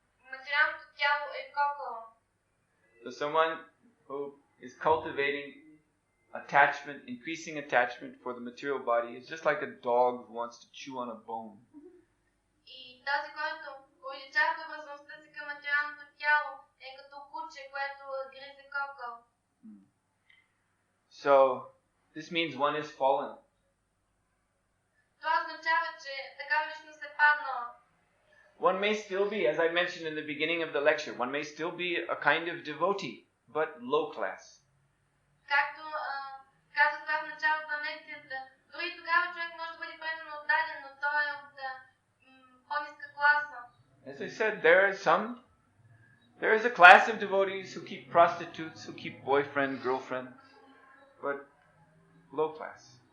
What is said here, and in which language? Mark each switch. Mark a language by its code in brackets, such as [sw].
[bg] Материалното тяло е кокъл. [en] So someone who is cultivating attachment, increasing attachment for the material body is just like a dog who wants to chew on a bone. [bg] И тази, който увеличава възможността си към материалното тяло, е като куче, което гризе кокъл. [en] So this means one is fallen. [bg] Това означава, че такава личност е паднала. [en] One may still be, as I mentioned in the beginning of the lecture, one may still be a kind of devotee, but low class. [bg] Както казах това в началото на лекцията, дори тогава човек може да бъде предано отдаден, но той е от по-ниска класа. [en] As I said, there is a class of devotees who keep prostitutes, who keep boyfriend, girlfriend, but low class.